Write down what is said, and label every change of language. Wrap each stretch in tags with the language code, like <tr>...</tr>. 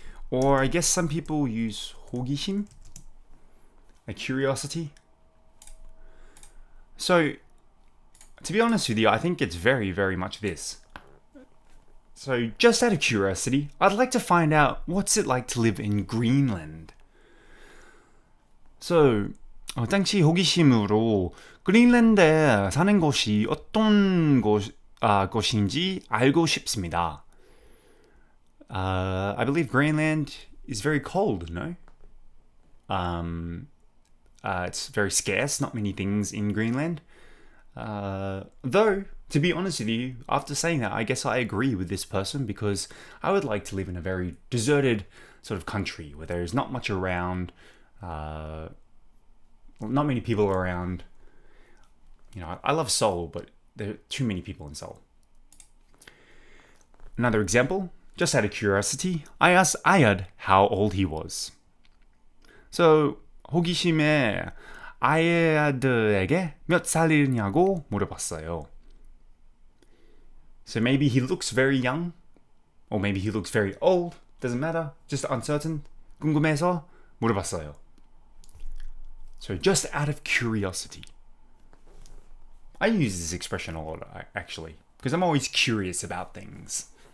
<en>Or I guess some people use 호기심, like curiosity. So, to be honest with you, I think it's very, very much this. So, just out of curiosity, I'd like to find out what's it like to live in Greenland. So,</en> <ko>당시 호기심으로 그린랜드에 사는 곳이 어떤 곳인지 알고 싶습니다.</ko> <en>I believe Greenland is very cold, no? It's very scarce, not many things in Greenland. Though, to be honest with you, after saying that, I guess I agree with this person because I would like to live in a very deserted sort of country where there's not much around, not many people around. You know, I love Seoul, but there are too many people in Seoul. Another example. Just out of curiosity, I asked Ayad how old he was. So,</en> <ko>호기심에 아야드에게 몇 살이냐고 물어봤어요.</ko> <en>So maybe he looks very young, or maybe he looks very old, doesn't matter, just uncertain.</en> <ko>궁금해서 물어봤어요.</ko> <en>So just out of curiosity. I use this expression a lot, actually, because I'm always curious about things.</en>